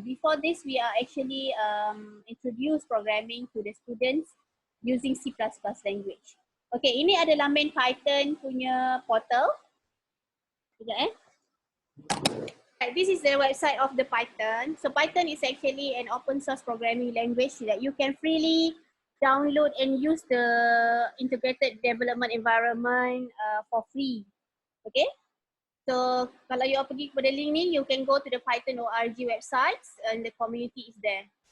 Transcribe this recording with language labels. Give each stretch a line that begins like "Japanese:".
English: Before this, we are actually introduced programming to the students using C++ language.
Malay: Okay, ini adalah main Python punya portal.
English: This is the website of the Python. So Python is actually an open source programming language that you can freely download and use the integrated development environment for free. Okay. So
Malay: kalau
English: you
Malay: pergi kepada
English: link
Malay: ni,
English: you can go to the Python.org website and the community is there.